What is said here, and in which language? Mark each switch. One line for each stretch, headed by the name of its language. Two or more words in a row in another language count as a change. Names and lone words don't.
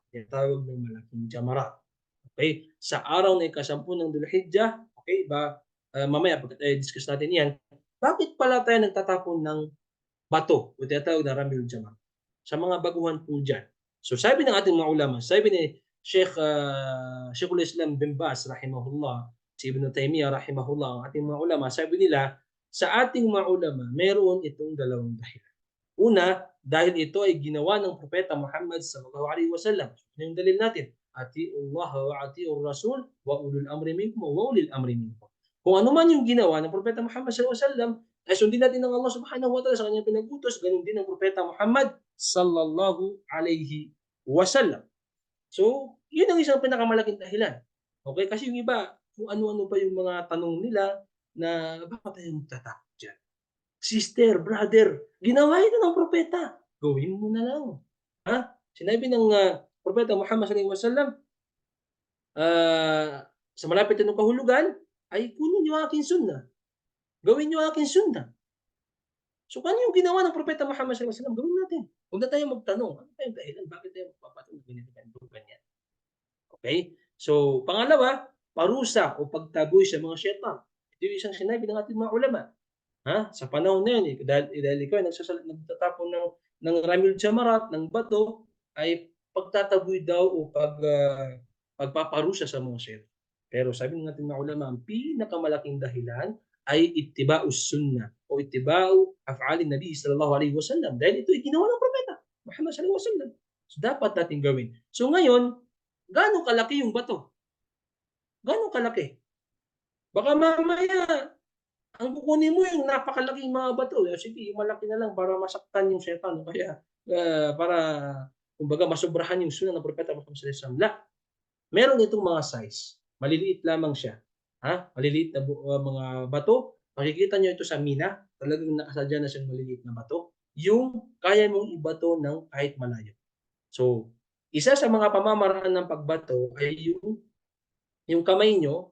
Filipino: Yung tawag ng malaking Jamarat. Okay? Sa araw na ika-10 ng Dhul-Hijjah, okay, mamaya pag discuss natin yan, bakit pala tayo nagtatapon ng bato o tinatawag na
Arabic: رمي الجمار.
Filipino: Sa mga baguhan po dyan. So sabi ng ating mga ulama, sabi ni Sheikhul Islam bin Baz rahimahullah, si Ibn Taymiyyah rahimahullah, ang ating mga ulama, sabi nila, sa ating mga ulama, meron itong dalawang dahilan. Una, dahil ito ay ginawa ng Propeta Muhammad
Arabic: صلى الله عليه وسلم.
Filipino: Ano yung dalil natin?
Arabic: أطيعوا الله وأطيعوا الرسول وأولو الأمر منكم وأولي الأمر منكم.
Filipino: Kung ano man yung ginawa ng Propeta Muhammad
Arabic: صلى الله عليه وسلم,
Filipino: ay sundin natin ng Allah
Arabic: سبحانه وتعالى
Filipino: sa kanyang pinag-utos, ganun din ng Propeta Muhammad
Arabic: صلى الله عليه وسلم.
Filipino: So, yun ang isang pinakamalaking dahilan. Okay? Kasi yung iba, kung ano-ano pa yung mga tanong nila na bakit tayo magtatakot dyan? Sister, brother, ginawa ito ng propeta. Gawin mo na lang. Ha? Sinabi ng Propeta Muhammad
Arabic: صلى الله عليه وسلم,
Filipino: sa malapit na kahulugan, ay kunin niyo aking sunnah. Gawin niyo aking sunnah. So, ano yung ginawa ng Propeta Muhammad
Arabic: صلى الله عليه وسلم?
Filipino: Gawin natin. Huwag na tayo magtanong. Ano tayong dahilan? Bakit tayo magpapatong? Ganyan. Okay? So, pangalawa, parusa o pagtaboy sa mga syaitan. Ito yung isang sinabi ng ating mga ulama. Ha? Sa panahon na yun, dahil ikaw ay nagtatapon ng
Arabic: رمي الجمرات,
Filipino: ng bato, ay pagtataboy daw o pagpaparusa sa mga syaitan. Pero sabi ng ating mga ulama, ang pinakamalaking dahilan ay
Arabic: اتباع السنة
Filipino: o
Arabic: اتباع أفعال النبي صلى الله عليه وسلم.
Filipino: Dahil ito ay ginawa ng propeta Muhammad
Arabic: صلى الله عليه وسلم.
Filipino: So dapat natin gawin. So ngayon, gaano kalaki yung bato? Gaano kalaki? Baka mamaya, ang kukunin mo yung napakalaking mga bato. Sige, yung malaki na lang para masaktan yung syaitan. Kaya, para, kumbaga, masobrahan yung sunnah ng propeta Muhammad
Arabic: صلى الله عليه وسلم.
Filipino: Meron itong mga size. Maliliit lamang siya. Ha? Maliliit na mga bato. Makikita nyo ito sa mina. Talagang nakasadya na siyang maliliit na bato. Yung kaya mong ibato ng kahit malayo. So, isa sa mga pamamaraan ng pagbato ay yung kamay nyo.